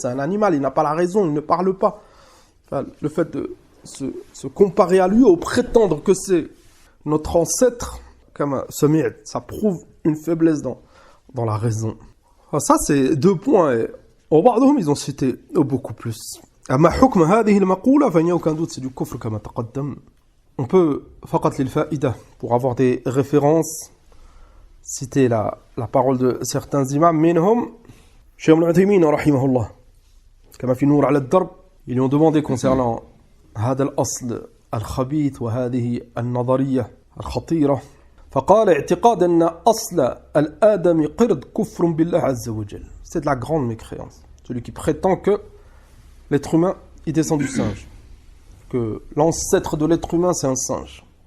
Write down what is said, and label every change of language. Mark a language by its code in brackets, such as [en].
[fr] C'est un animal, il n'a pas la raison, il ne parle pas. Enfin, le fait de se comparer à lui ou prétendre que c'est notre ancêtre, comme ça prouve une faiblesse dans la raison. Alors ça, c'est 2 points. Et au بعضهم, ils ont cité beaucoup plus. [ar] أما حكم هذه المقولة فإن [fr] aucun doute c'est du kufr [ar] كما تقدم. [fr] On peut [ar] فقط للفائدة [fr] pour avoir des références citer la parole de certains imams منهم Cheikh Ibn Uthaymin [ar] رحمه الله كما في نور على الدرب. [fr] Ils lui ont demandé concernant [ar] هذا الأصل الخبيث وهذه النظرية الخطيرة فقال اعتقاد أن أصل الآدم قرد كفر بالله عز وجل. [fr] C'est de la grande mécréance. Celui qui prétend que l'être humain, il descend du singe. Que l'ancêtre de l'être humain, c'est un singe.